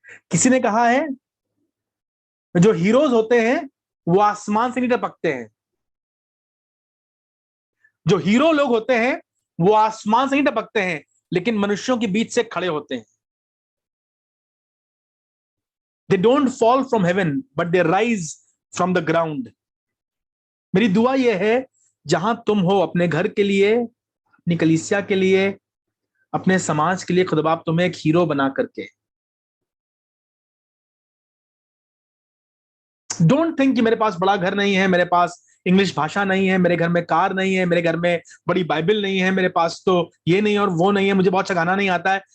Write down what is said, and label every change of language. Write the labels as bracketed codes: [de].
[hi] किसी ने कहा है जो हीरोज होते हैं वो आसमान से नहीं टपकते हैं, जो हीरो लोग होते हैं वो आसमान से नहीं टपकते हैं, लेकिन मनुष्यों के बीच से खड़े होते हैं। [en] They don't fall from heaven, but they rise from the ground. [hi] मेरी दुआ यह है, जहां तुम हो, अपने घर के लिए, अपनी कलीसिया के लिए, अपने समाज के लिए खुदा बाप तुम्हें एक हीरो बना करके। [en] don't think [hi] कि मेरे पास बड़ा घर नहीं है, मेरे पास इंग्लिश भाषा नहीं है, मेरे घर में कार नहीं है, मेरे घर में बड़ी बाइबल नहीं है, मेरे पास तो ये नहीं और वो नहीं है, मुझे बहुत अच्छा गाना नहीं आता है।